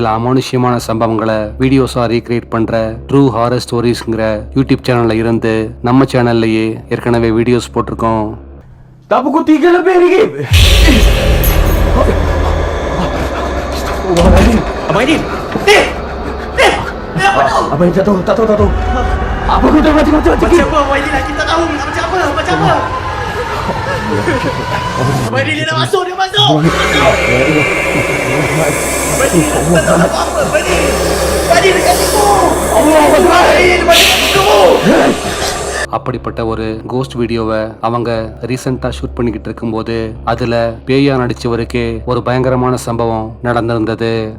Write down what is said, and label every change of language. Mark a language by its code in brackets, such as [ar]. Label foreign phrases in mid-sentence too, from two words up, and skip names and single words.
[ta] அமானுஷ்யமான சம்பவங்களை [en] videos recreate [ta] பண்ற ட்ரூ ஹாரர் ஸ்டோரிஸ்ங்கிற [en] YouTube channel [ta] இருந்து நம்ம சேனல்லையே ஏற்கனவே வீடியோஸ் போட்டிருக்கோம். [ms] Tak pukul 3 lebih lagi. Abang Aidil. Abang Aidil tak tahu. Apa kau dah macam Macam apa Abang Aidil lah? Kita tahu macam apa? Macam apa? Abang Aidil dia dah masuk, dia masuk. Abang Aidil tak tahu apa-apa. Abang Aidil dekat situ. Abang Aidil dekat situ. [ta] அப்படிப்பட்ட ஒரு [en] ghost video [ta] அவங்க [en] recently shoot [ta] பண்ணிக்கிட்டு இருக்கும்போது அதுல பேயா நடிச்சவருக்கே ஒரு பயங்கரமான சம்பவம் நடந்திருந்தது.